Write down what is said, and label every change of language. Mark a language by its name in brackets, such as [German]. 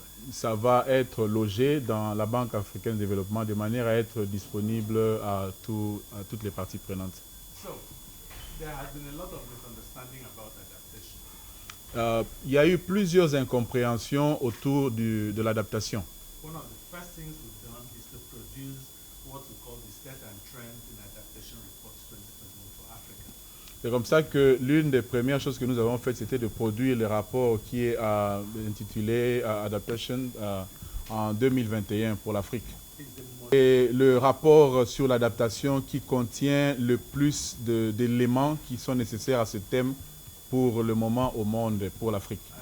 [French] Ça va être logé dans la Banque africaine de développement de manière à être disponible à toutes les parties prenantes. [English] There has been a lot of misunderstanding about adaptation. [French] Il y a eu plusieurs incompréhensions autour de l'adaptation. [English] One of the first things we've done is to produce what we call the State and Trend in Adaptation Report 2021 for Africa. [French] C'est comme ça que l'une des premières choses que nous avons faites, c'était de produire le rapport qui est intitulé Adaptation en 2021 pour l'Afrique. Et le rapport sur l'adaptation qui contient le plus d'éléments qui sont nécessaires à ce thème pour le moment au monde, pour l'Afrique.